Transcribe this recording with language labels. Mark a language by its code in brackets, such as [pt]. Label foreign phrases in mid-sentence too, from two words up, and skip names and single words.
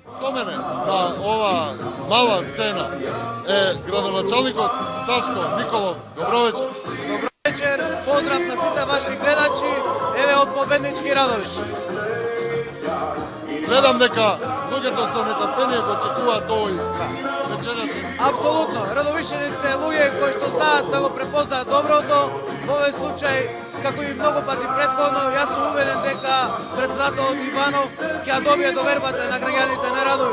[mk] спомене да ова мала сцена градоначелникот Сашко Николов. Добро вечер. Добро вечер, поздрав на sите ваши гледачи, ево од Победнички Радовиќ. Gledam дека луѓето со нетрпение го очекуваат овој вечерашен. Апсолутно, радовишени се луѓе кои што знаат да го препознаат доброто. Во овој случај, како и многу пати претходно, јас сум убеден дека председателот Иванов ќе ја добие довербата на граѓаните на Радовиш.